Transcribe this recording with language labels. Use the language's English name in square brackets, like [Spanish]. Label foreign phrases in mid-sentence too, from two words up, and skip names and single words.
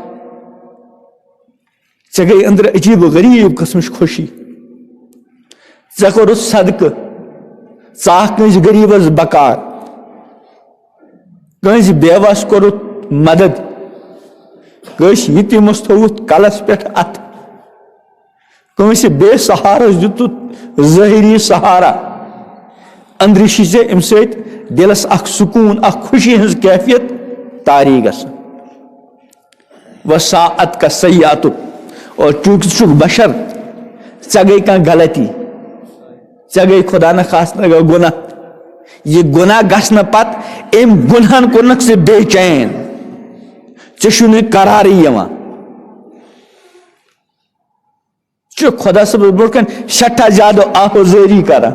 [Kashmiri] ژےٚ گٔے أنٛدرٕ عجیٖب و غریٖب قٕسمٕچ خوشی ژےٚ کوٚرُتھ صدقہٕ ژاکھ کٲنٛسہِ غریٖبس بکار کٲنٛسہِ بیوس کوٚرُتھ مدد کٲنٛسہِ یتیٖمس تھوٚوُتھ کلس پٮ۪ٹھ اتھ کٲنٛسہِ بے سہارس دِتُتھ ظٲہری سہارا أنٛدرٕ چھِ ژےٚ اَمہِ سۭتۍ دِلس اکھ سکوٗن اکھ خوشی ہٕنٛز کیفیت تاری گژھان. [Arabic] وساعت کا سیئاتک [Kashmiri] اور چونکہ ژٕ چھُکھ بشر ژےٚ گٔے کانٛہہ غلطی ژےٚ گٔے خدا نخواستہ گۄناہ یہ گۄناہ گژھنہٕ پتہٕ أمۍ گۄنہن کوٚرنکھ ژٕ بے چین ژےٚ چھُنہٕ قرارٕے یِوان ژٕ چھُکھ خۄدا صٲبس برونٛٹھ کَنۍ سٮ۪ٹھاہ زیادٕ آہوزٲری کران.